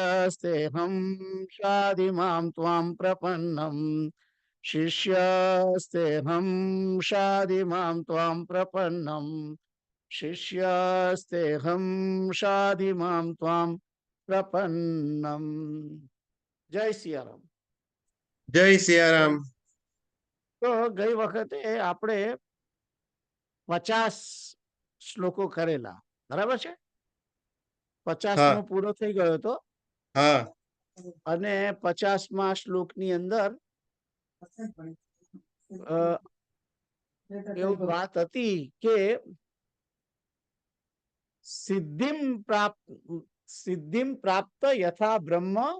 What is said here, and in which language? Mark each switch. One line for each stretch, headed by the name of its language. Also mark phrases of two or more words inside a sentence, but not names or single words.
Sanskrit: शिष्यस्तेऽहं शाधिमां त्वां प्रपन्नं शिष्यस्तेऽहं शाधिमां त्वां प्रपन्नं शिष्यस्तेऽहं शाधिमां त्वां प्रपन्नम।
Gujarati: જય સિયારામ। જય સિયારામ। તો ગઈ વખતે આપણે 50 શ્લોકો કરેલા, બરાબર છે? 50મો પૂરો થઈ ગયો હતો અને 50મા શ્લોકની અંદર એવું વાત હતી કે
Sanskrit: सिद्धिम प्राप्त यथा ब्रह्म